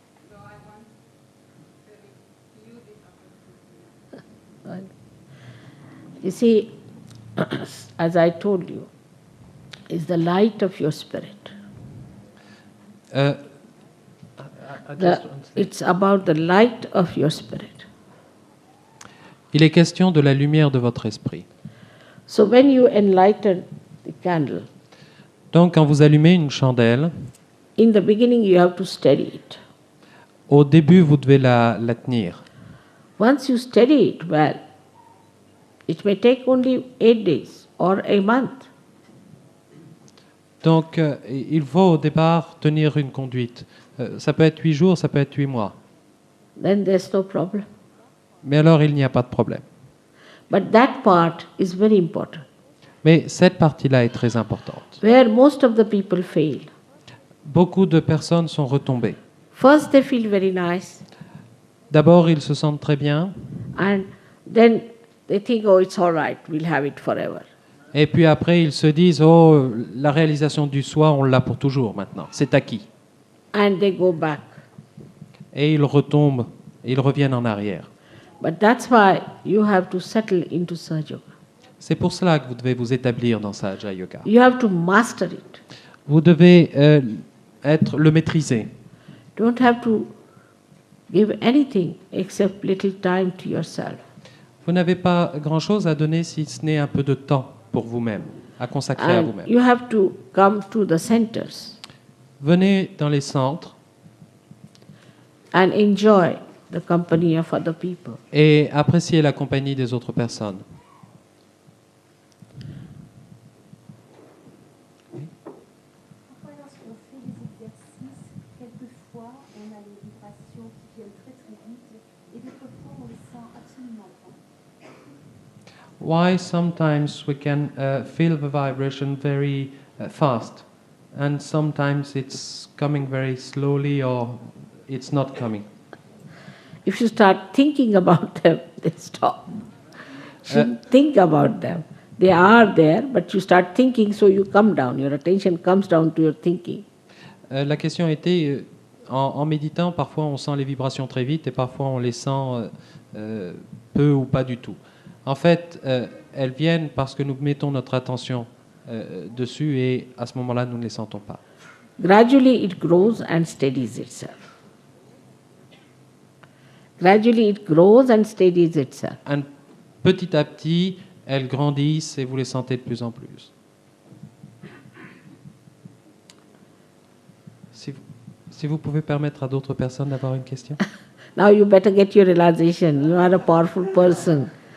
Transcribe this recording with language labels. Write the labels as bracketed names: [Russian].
[English] So I want to use this opportunity. You see, as I told you, is the light of your spirit. It's about the light of your spirit. [French] Il est question de la lumière de votre esprit. [English] So when you enlighten the candle, [French] Donc, quand vous allumez une chandelle, [English] in the beginning you have to steady it. [French] au début, vous devez la tenir. [English] Once you steady it well, it may take only 8 days or a month. [French] Donc, il faut au départ tenir une conduite. Ça peut être 8 jours, ça peut être 8 mois. [English] Then there's no problem. [French] Mais alors, il n'y a pas de problème. [English] But that part is very important, [French] Mais cette partie-là est très importante. [English] where most of the people fail. [French] Beaucoup de personnes sont retombées. [English] First they feel very nice, [French] D'abord, ils se sentent très bien. [English] and then they think, oh, it's all right, we'll have it forever. [French] Et puis après, ils se disent, oh, la réalisation du soi, on l'a pour toujours maintenant. C'est acquis. [English] And they go back. [French] Et ils retombent, et ils reviennent en arrière. [English] But that's why you have to settle into Sahaja Yoga. [French] C'est pour cela que vous devez vous établir dans Sahaja Yoga. [English] You have to master it. [French] Vous devez le maîtriser. [English] Don't have to give anything except little time to yourself. [French] Vous n'avez pas grand-chose à donner si ce n'est un peu de temps pour vous-même, à consacrer à [English] And [French] vous-même. [English] you have to come to the centers [French] Venez dans les centres [English] and enjoy the company of other people. [French] et appréciez la compagnie des autres personnes. Parfois, lorsqu'on fait des exercices, quelquefois, on a les vibrations qui viennent très très vite, et d'autres fois, on les sent absolument pas. [English] Why sometimes we can feel the vibration very fast, and sometimes it's coming very slowly or it's not coming. If you start thinking about them, they stop. Shouldn't think about them. They are there, but you start thinking, so you come down. Your attention comes down to your thinking. [French] La question était, en méditant, parfois on sent les vibrations très vite et parfois on les sent peu ou pas du tout. En fait, elles viennent parce que nous mettons notre attention dessus et à ce moment-là, nous ne les sentons pas. [English] Gradually it grows and steadies itself. Gradually it grows and steadies itself. [French] And petit à petit, elles grandissent et vous les sentez de plus en plus. Si vous pouvez permettre à d'autres personnes d'avoir une question. [English] Now you better get your realization. You are a powerful person.